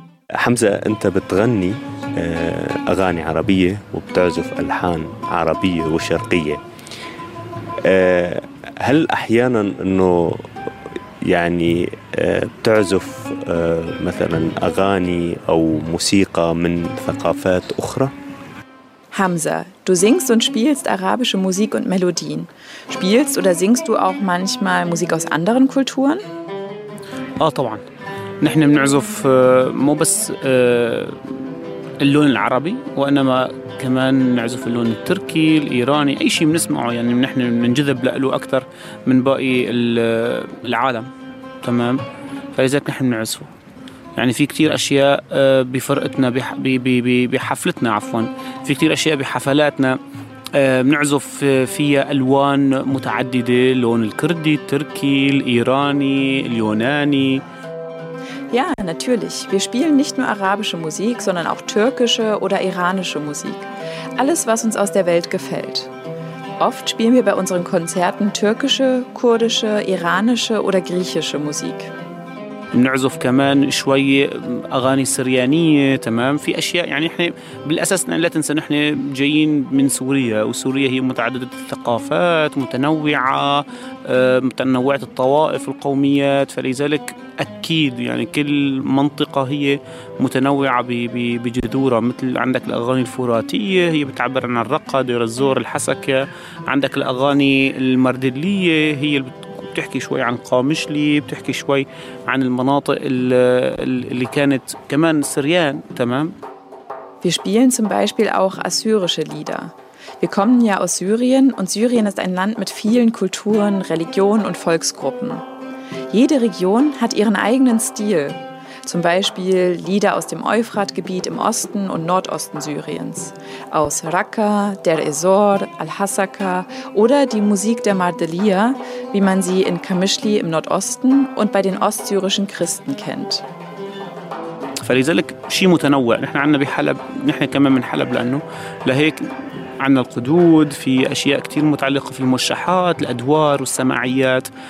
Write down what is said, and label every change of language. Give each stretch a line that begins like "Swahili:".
Arabic: حمزة، أنت بتغني أغاني عربية وبتعزف ألحان عربية وشرقية، هل أحياناً أنه يعني بتعزف مثلاً أغاني أو موسيقى من ثقافات أخرى؟
German: Hamza, du singst und spielst arabische Musik und Melodien. Spielst oder singst du auch manchmal Musik aus anderen Kulturen?
Arabic: طبعاً. نحن بنعزف مو بس اللون العربي، وإنما كمان نعزف اللون التركي، الإيراني، أي شيء بنسمعه، يعني نحن بننجذب له أكثر من باقي العالم، تمام؟ فلذلك نحن بنعزفه. يعني في كتير أشياء بفرقتنا بحفلتنا عفواً، في كتير أشياء بحفلاتنا بنعزف فيها ألوان متعددة، لون الكردي، التركي، الإيراني، اليوناني.
German: Ja, natürlich. Wir spielen nicht nur arabische Musik, sondern auch türkische oder iranische Musik. Alles, was uns aus der Welt gefällt. Oft spielen wir bei unseren Konzerten türkische, kurdische, iranische oder griechische Musik.
Arabic: بنعزف كمان شوي أغاني سريانية، تمام؟ في أشياء، يعني إحنا بالأساس لا تنسى نحن جايين من سوريا، وسوريا هي متعددة الثقافات، متنوعة، متنوعة الطوائف والقوميات، فلذلك أكيد يعني كل منطقة هي متنوعة بجذورها. مثل عندك الأغاني الفراتية، هي بتعبر عن الرقة، دير الزور، الحسكة. عندك الأغاني المردلية، هي بتحكي شوي عن قامشلي، بتحكي شوي عن المناطق اللي كانت كمان سريان، تمام؟
German: Wir spielen zum Beispiel auch assyrische Lieder. Wir kommen ja aus Syrien und Syrien ist ein Land mit vielen Kulturen, Religionen und Volksgruppen. Jede Region hat ihren eigenen Stil. Zum Beispiel Lieder aus dem Euphratgebiet im Osten und Nordosten Syriens. Aus Raqqa, Deir ez-Zor, Al-Hasaka oder die Musik der Mardeliya, wie man sie in Kamischli im Nordosten und bei den ostsyrischen Christen kennt.
Arabic: فلذلك شيء متنوع. نحن عنا بحلب، نحن كمان من حلب، لأنه لهيك عنا القدود، في أشياء كتير متعلقة في المرشحات، الأدوار والسماعيات.